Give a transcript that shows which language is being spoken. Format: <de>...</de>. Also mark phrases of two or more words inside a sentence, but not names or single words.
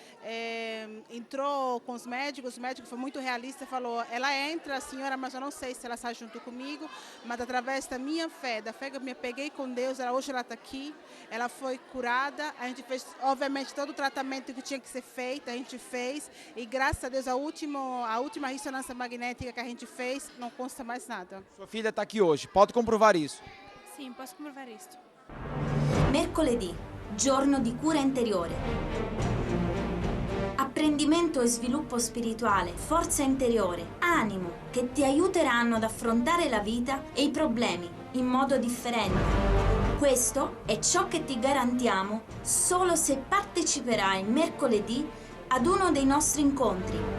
<pt>Entrou com os médicos, o médico foi muito realista, falou, ela entra, senhora, mas eu não sei se ela está junto comigo, mas através da minha fé, da fé que eu me peguei com Deus, hoje ela está aqui, ela foi curada, a gente fez, obviamente, todo o tratamento que tinha que ser feito, a gente fez, e graças a Deus, a última ressonância magnética que a gente fez, não consta mais nada. Sua filha está aqui hoje, pode comprovar isso? Sim, posso comprovar isso.</pt> <it>Mercoledì, giorno di cura interiore. Apprendimento e sviluppo spirituale, forza interiore, animo che ti aiuteranno ad affrontare la vita e i problemi in modo differente. Questo è ciò che ti garantiamo solo se parteciperai mercoledì ad uno dei nostri incontri.</it>